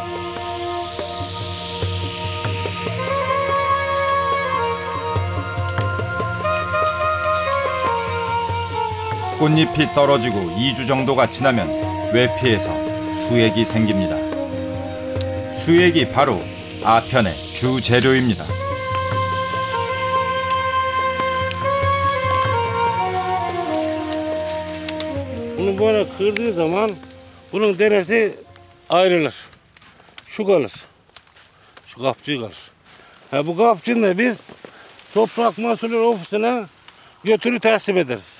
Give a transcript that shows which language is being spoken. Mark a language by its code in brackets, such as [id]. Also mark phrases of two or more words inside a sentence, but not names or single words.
[ko] 꽃잎이 떨어지고 2주 정도가 지나면 외피에서 수액이 생깁니다. 수액이 바로 아편의 주 재료입니다. [tr] Bunu böyle kırdığı zaman bunun deresi ayrılır. Şu kalır. Şu kapçığı kalır. Bu kapçığını da biz Toprak Mahsulleri Ofisi'ne götürü teslim ederiz.